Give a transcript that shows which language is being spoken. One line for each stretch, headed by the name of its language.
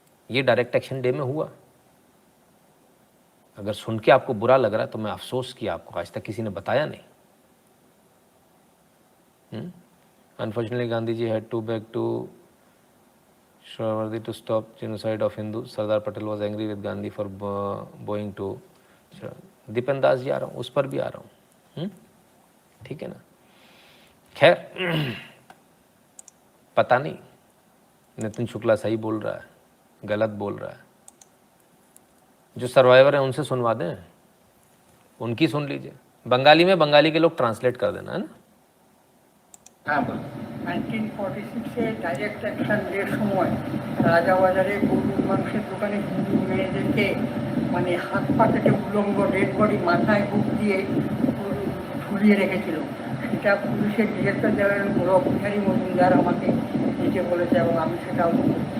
Hindi: ये direct action day में हुआ। अगर सुन के आपको बुरा लग रहा है तो मैं अफसोस किया, आपको आज तक किसी ने बताया नहीं।
English: Unfortunately Gandhi ji had to back to Shawardi to stop genocide of Hindu.
Hindi: Sardar Patel
English: was angry with Gandhi for going to।
Hindi: Dipen Das ji आ रहा हूँ, उस पर भी आ रहा हूँ, ठीक है ना। खैर, पता नहीं नितिन शुक्ला सही बोल रहा है, गलत बोल रहा है। जो सर्वाइवर है उनसे सुनवा दें, उनकी सुन लीजिए। बंगाली में बंगाली के लोग ट्रांसलेट कर देना, है ना।
Bangla: 1946 ডাইরেক্ট অ্যাকশন ডের সময় রাজাবাজারে গরুর মাংসের দোকানে হিন্দু মেয়েদেরকে মানে হাত পা কেটে উলঙ্গ ডেড বডি মাথায় বুক দিয়ে ঝুলিয়ে রেখেছিল। সেটা পুলিশের ডিরেক্টর জেনারেল রবিহারী মজুমদার আমাকে নিজে বলেছে এবং আমি সেটাও বলি।